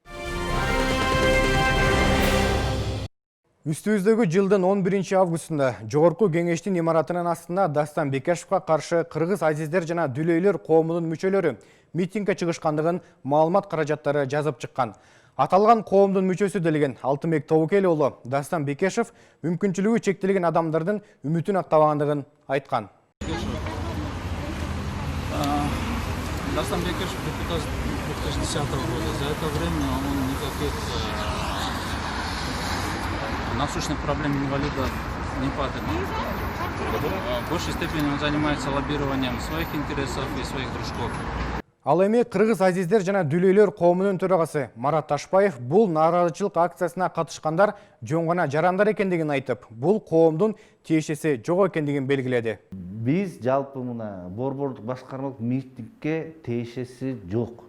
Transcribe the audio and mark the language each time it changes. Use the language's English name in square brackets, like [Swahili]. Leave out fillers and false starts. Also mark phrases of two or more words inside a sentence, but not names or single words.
[Kyrgyz] Үстүбүздөгү жылдын 11 августунда жогорку кеңештин имаратынын астында Дастан Бекешевге каршы кыргыз азиздер жана дүлөйлөр коомунун мүчөлөрү митингге чыгышкандыгын маалымат каражаттары жазып чыккан. Аталган коомдун мүчөсү делген Алтынбек Тобукел уулу Дастан Бекешев мүмкүнчүлүгү чектелген адамдардын үмүтүн актабагандыгын айткан. [Russian] Дастан Бекешев депутат 2010 года. За это время он никаких насущных проблем инвалидов не падает. В большей степени он занимается лоббированием своих интересов и своих дружков. [Kyrgyz] Ал эми кыргыз азиздер жана дүлөйлөр коомунун төрагасы Марат Ташбаев бул нааразычылык акциясына катышкандар жөн гана жарандар экендигин айтып, бул коомдун тиешеси жок экендигин белгиледи. Биз жалпы мына борбордук башкармалык митингге тиешеси жок.